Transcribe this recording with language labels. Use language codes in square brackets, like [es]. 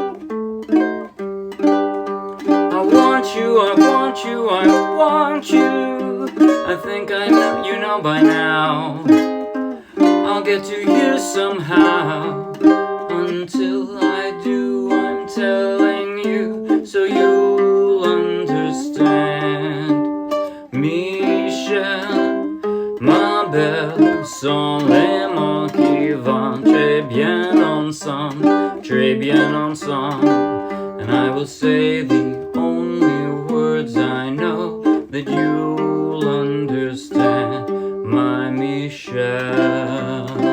[en] I want you, I want you, I want you. I think I know you know by now. I'll get to you somehow. Until I do, I'm telling you, so you'll understand. [fr] Michelle, ma belle, sont les mots qui vont très bien ensemble, très bien ensemble. [en] And I will say the only words I know that you'll understand, my Michelle.